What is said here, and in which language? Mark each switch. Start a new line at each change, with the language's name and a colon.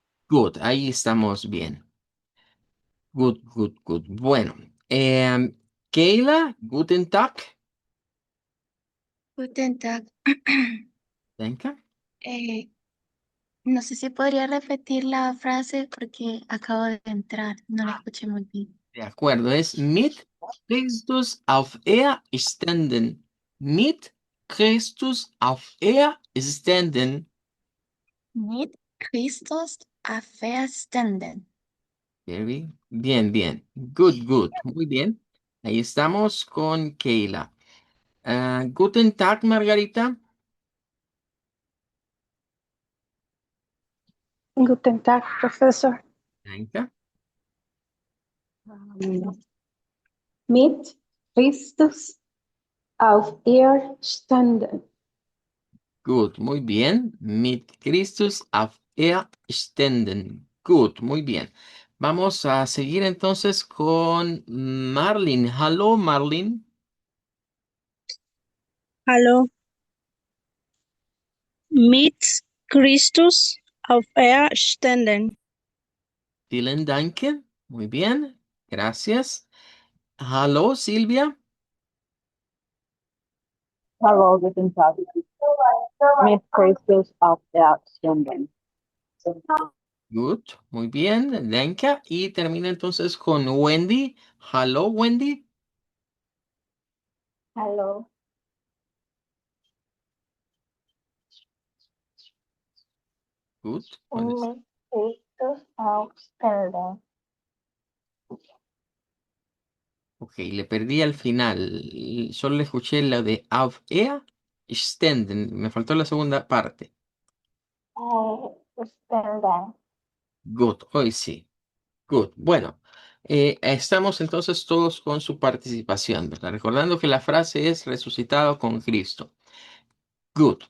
English: Good,
Spanish: ahí estamos bien.
English: Good, good, good.
German: Bueno, Keila, guten Tag. Guten Tag.
Spanish: Venga. Eh, no sé si podría repetir la frase porque acabo de entrar, no la escuché muy bien. De acuerdo, es
German: mit Christus auf er stenden. Mit Christus auf er stenden. Mit Christus auferstanden.
Spanish: Bien, bien.
English: Good, good.
Spanish: Muy bien. Ahí estamos con Keila.
German: Guten Tag, Margarita. Guten Tag, Professor. Danke. Mit Christus auf Erstanden.
Spanish: Good, muy bien.
German: Mit Christus auf Erstenden.
Spanish: Good, muy bien. Vamos a seguir entonces con Marlin.
English: Hello, Marlin.
German: Hallo, mit Christus auferstanden. Vielen Danke.
Spanish: Muy bien. Gracias. Hello, Silvia.
German: Hallo, guten Tag. Mit Christus auf Erden.
Spanish: Good, muy bien. Danke. Y termina entonces con Wendy. Hello, Wendy.
German: Hallo.
English: Good.
German: Mit Christus aufstellen.
Spanish: Ok, le perdí al final. Solo le escuché lo de auf er stenden. Me faltó la segunda parte.
German: Stellen.
Spanish: Good, hoy sí. Good. Bueno, Estamos entonces todos con su participación, ¿verdad? Recordando que la frase es resucitado con Cristo. Good.